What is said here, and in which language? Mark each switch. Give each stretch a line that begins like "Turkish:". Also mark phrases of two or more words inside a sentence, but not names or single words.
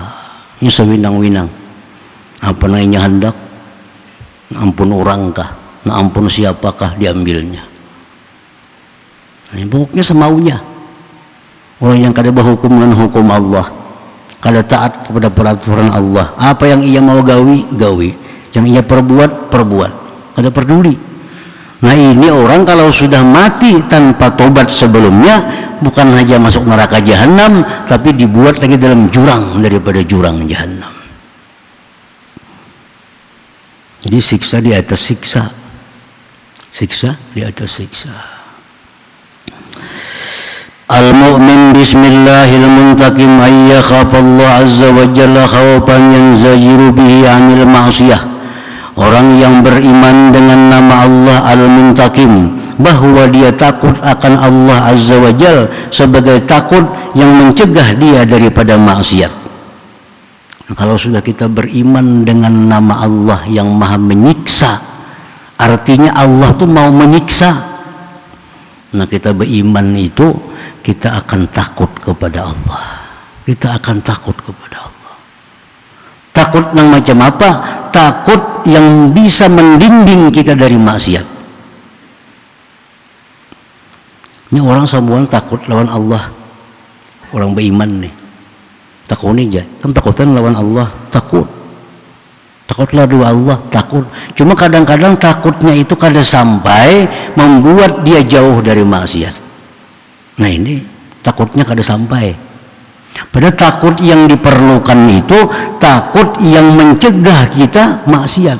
Banjar: Ini sewinang-winang, apa namanya hendak, ampun orangkah, nah ampun siapakah diambilnya. Nah, pokoknya semaunya. Orang yang kada berhukum dengan hukum Allah, kada taat kepada peraturan Allah, apa yang ia mau gawi, yang ia perbuat, kada peduli. Nah ini orang kalau sudah mati tanpa tobat sebelumnya, bukan hanya masuk neraka jahanam, tapi dibuat lagi dalam jurang daripada jurang jahanam.
Indonesian: Jadi siksa di atas siksa, siksa di atas siksa.
Arabic: المؤمن باسم الله المنتقم أي خاف الله عز وجل خوفا ينزجر به عن المعصية.
Indonesian: Orang yang beriman dengan nama Allah Al-Muntaqim, bahwa dia takut akan Allah
Arabic: عز وجل
Indonesian: sebagai takut yang mencegah dia daripada maksiat. Nah, kalau sudah kita beriman dengan nama Allah yang maha menyiksa, artinya Allah tuh mau menyiksa. Nah kita beriman itu, kita akan takut kepada Allah. Kita akan takut kepada Allah. Takut yang macam apa? Takut yang bisa mendinding kita dari maksiat.
Banjar: Ini orang semua takut lawan Allah, orang beriman nih. Takuni aja, kan takutan lawan Allah, takutlah dua Allah, takut. Cuma kadang-kadang takutnya itu kada sampai membuat dia jauh dari maksiat. Nah ini takutnya kada sampai.
Indonesian: Padahal takut yang diperlukan itu takut yang mencegah kita maksiat.